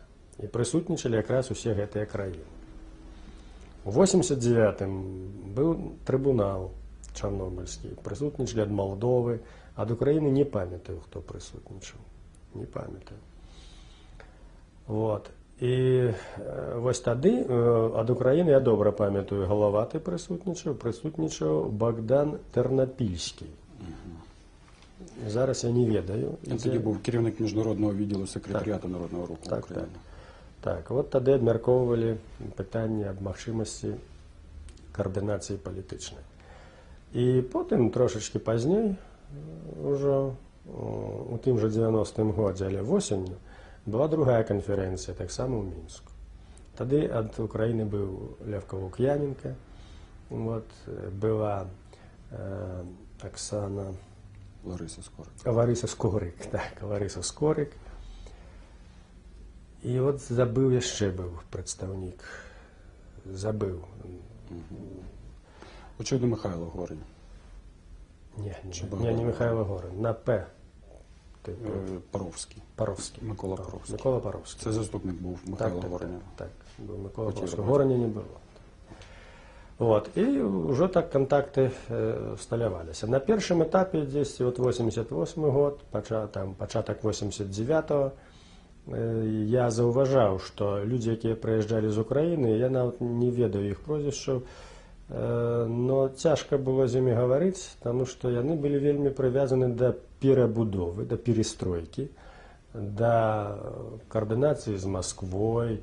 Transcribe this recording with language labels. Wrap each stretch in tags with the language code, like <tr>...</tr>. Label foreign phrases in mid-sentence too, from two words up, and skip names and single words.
<be>І прысутнічалі якраз усе гэтыя краіны. У 89-м быў трыбунал чарнобыльскі, прысутнічалі ад Малдовы, ад Украіны не памятаю, хто прысутнічаў. Не памятаю. Вот. І вось тады ад Украіны, я добра памятаю, Галаваты прысутнічаў Богдан Тэрнапільскі. Зараз я не ведаю.</be> <uk>Він тоді був керівник міжнародного відділу секретаріату Народного руху України.</uk> <be>Так, от тады абмяркоўвалі пытанне аб магчымасці каардынацыі палітычнай. І потым, трошачкі пазней, ужо у тым жа 90-м годзе, але восенню, была другая канферэнцыя, таксама ў Мінску. Тады ад Украіны быў Лев Калук'яненка, вот, была Оксана Лариса Скорик. Лариса Скорик. І от забыў яшчэ быў прадстаўнік. Забыў.</be> <uk>Очевидно, Михайло Горень. Не Михайло Горень, на П. Паровський. Микола Паровський. Микола Паровський. Це заступник був Михайла Гореня. Так, був Микола Паровський. Гореня не було. Вот. І вже так контакти усталявалися. На першому етапі, десь от 88 год, початок 89-го,</uk> <be>я заўважаў, што людзі, якія прыязджалі з Украіны, я нават не ведаю іх прозвішчаў, но цяжка было з імі гаварыць, таму што яны былі вельмі прывязаны да перабудовы, да перестройкі, да каардынацыі з Масквой.</be>